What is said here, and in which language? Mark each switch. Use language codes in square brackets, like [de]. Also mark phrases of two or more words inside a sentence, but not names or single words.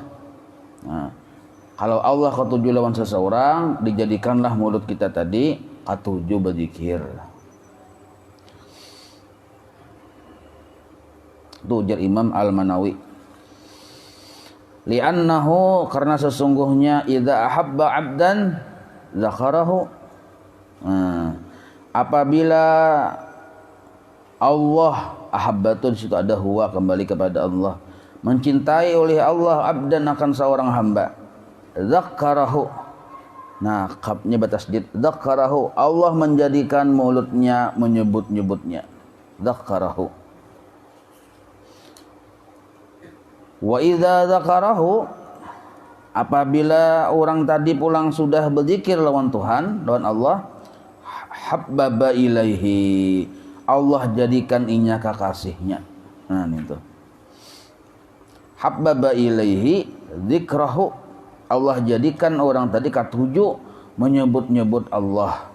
[bjn] Nah, kalau Allah ketujuh lawan seseorang, dijadikanlah mulut kita tadi ketujuh berzikir. Itu ujar Imam Al-Manawi. [ar] Li'annahu, [id] karena sesungguhnya [ar] إذا أحب عبدا ذكره. [bjn] Apabila Allah ahabbatun, situ ada huwa, kembali kepada Allah, mencintai oleh Allah abdan akan seorang hamba, zakarahu. Nah, kapnya batasdid, zakarahu, Allah menjadikan mulutnya menyebut-nyebutnya, zakarahu. [ar] وإذا ذكره, [bjn] apabila orang tadi pulang sudah berzikir lawan Tuhan, lawan Allah, [ar] حببه إليه, [bjn] Allah jadikan inya kekasihnya. Nah, itu. [ar] حبب إليه ذكره, [bjn] Allah jadikan orang tadi ketujuh menyebut-nyebut Allah.